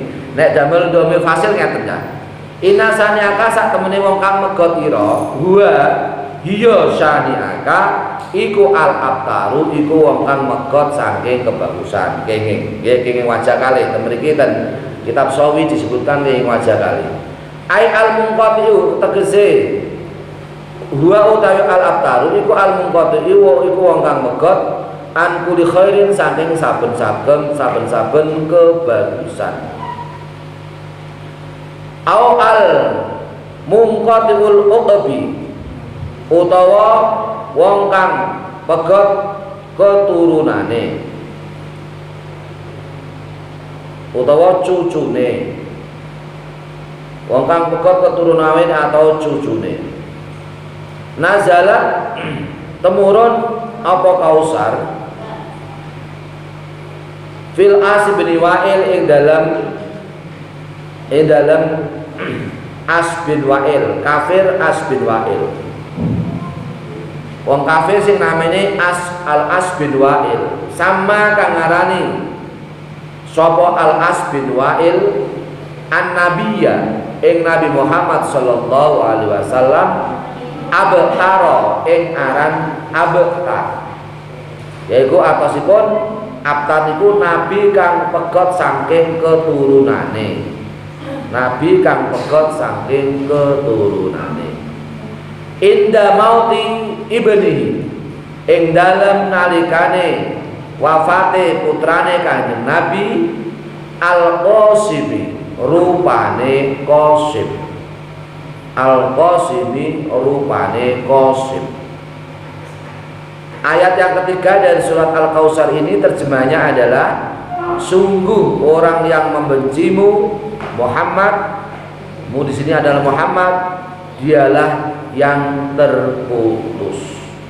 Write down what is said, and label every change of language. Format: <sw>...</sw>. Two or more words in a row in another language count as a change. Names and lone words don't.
<jv>Nek damel domir fasil ngeten ya.</jv> <ar>إن شانئك</ar> <jv>sak temene wong kang megot ira,</jv> <ar>هو هي شانئك</ar> <jv>iku al-abtaru iku wong kang megot saking kebagusan. Kenging, nggih kenging wajah kalih ten mriki ten kitab Sawi disebutkan kenging wajah kalih.</jv> <ar>أي المنقطع</ar> <jv>tegese huwa utawi al-abtaru iku al-munqati'u iku wong kang megot</jv> <ar>عن كل خير</ar> <jv>saking saben-saben kebagusan.</jv> <ar>أو المنقطع العقب</ar> <jv>utawa wong kang pegot keturunane utawa cucune. Wong kang pegot keturunane atau cucune. Nazala temurun apa kausar</jv> <ar>في العاص بن وائل</ar> <jv>ing dalam As bin Wa'il, kafir As bin Wa'il. Wong kafir sing namanya Al-As bin Wa'il sama kang ngarani sapa Al-As bin Wa'il an-nabiyya ing Nabi Muhammad</jv> <ar>صلى الله عليه وسلم</ar> <jv>abtara ing aran abtar, yaiku atosipun abtar niku nabi kang pegot saking keturunane. Nabi kang pegot saking keturunane.</jv> <ar>عند موت ابنه</ar> <jv>ing dalem nalikane wafate putrane Kanjeng Nabi Al-Qasimi rupane Qasim. Al-Qasimi rupane Qasim.</jv> <id>Ayat yang ketiga dari surat Al-Kautsar ini terjemahnya adalah sungguh orang yang membencimu Muhammad, mu di sini adalah Muhammad, dialah yang terputus.</id>